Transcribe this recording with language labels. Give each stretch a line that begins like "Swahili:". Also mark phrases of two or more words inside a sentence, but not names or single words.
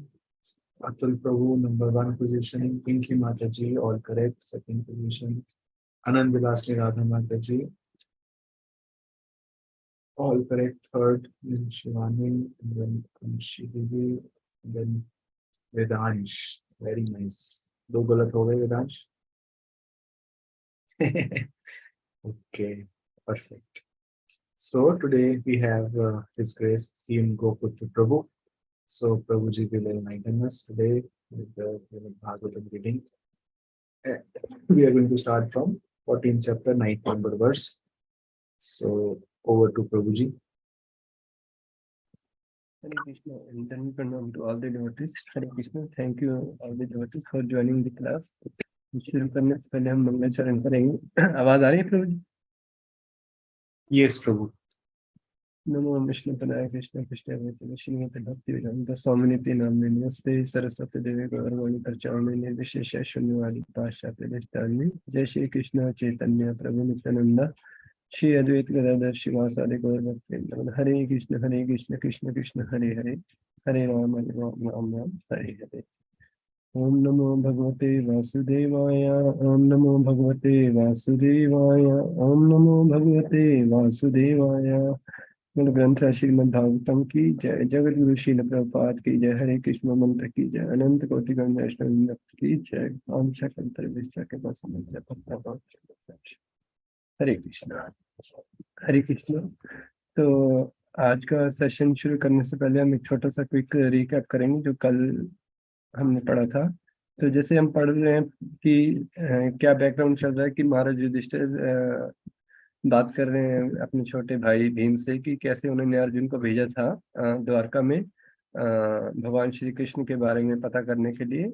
English: Atul Prabhu, number 1 position. Pinky Mataji, all correct. Second position. Anand Vilasni Radha Mataji, all correct. Third, then Shivani, and then Anshi Devi, and then Vedansh. Very nice.
Hindi: दो गलत हो गए वेदांश.
English: Okay, perfect. So today we have His Grace Team Goputra Prabhu. So Prabhuji will enlighten us today with the Bhagavatam reading. We are going to start from 14th chapter, 9th number verse. So over to Prabhuji. Hare Krishna, and then pranam to all the devotees. Hare Krishna, thank you all the devotees for joining the class.
Hindi: शुरू करने से पहले हम मंगलाचरण करेंगे. आवाज आ रही है प्रभु जी?
English: Yes, Prabhu.
Sanskrit: नमो विष्णुपदाय कृष्ण कृष्ण श्रीमत भक्ति वेदांत स्वामिनि नाम्ने नमस्ते सरस्वती देवी गौरवाणी प्रचारणे निर्विशेष शून्यवादी पाश्चात्य देशतारिणे. जय श्री कृष्ण चैतन्य प्रभु नित्यानंद श्री अद्वैत गदाधर शिवासादि गौर भक्तवृंद. हरे कृष्ण कृष्ण कृष्ण हरे हरे हरे राम राम राम हरे हरे. ओम नमो भगवते वासुदेवाय. ओम नमो भगवते वासुदेवाय. ओम नमो भगवते वासुदेवाय.
Hindi: मूल ग्रंथ श्रीमद् भागवतम की जय. जगत गुरु श्रील प्रभुपाद की जय. हरे कृष्ण मंत्र की जय. अनंत कोटि गण वैष्णव की जय. आंशा कंतर विश्व के बस हरे कृष्ण. हरे कृष्ण. तो आज का सेशन शुरू करने से पहले हम एक छोटा सा
English: quick recap
Hindi: करेंगे जो कल हमने पढ़ा था. तो जैसे हम पढ़ रहे हैं कि क्या बैकग्राउंड चल रहा है कि महाराज युधिष्ठिर बात कर रहे हैं अपने छोटे भाई भीम से कि कैसे उन्होंने अर्जुन को भेजा था द्वारका में भगवान श्री कृष्ण के बारे में पता करने के लिए.